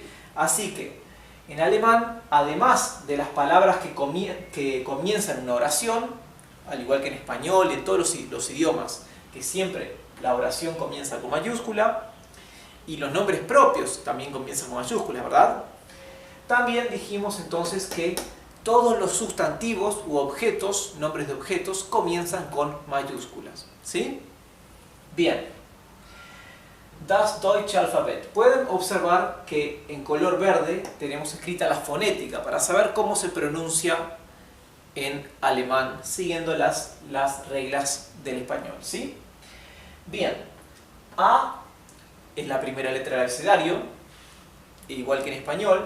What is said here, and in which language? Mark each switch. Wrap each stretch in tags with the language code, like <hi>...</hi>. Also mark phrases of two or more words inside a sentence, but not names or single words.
<es>Así que en alemán, además de las palabras que comienzan una oración, al igual que en español y en todos los idiomas, que siempre la oración comienza con mayúscula, y los nombres propios también comienzan con mayúsculas, ¿verdad? También dijimos entonces que todos los sustantivos u objetos, nombres de objetos, comienzan con mayúsculas, ¿sí? Bien.</es> <de>Das deutsche Alphabet.</de> <es>Pueden observar que en color verde tenemos escrita la fonética para saber cómo se pronuncia en alemán, siguiendo las reglas del español, ¿sí? Bien, A es la primera letra del abecedario, igual que en español.</es>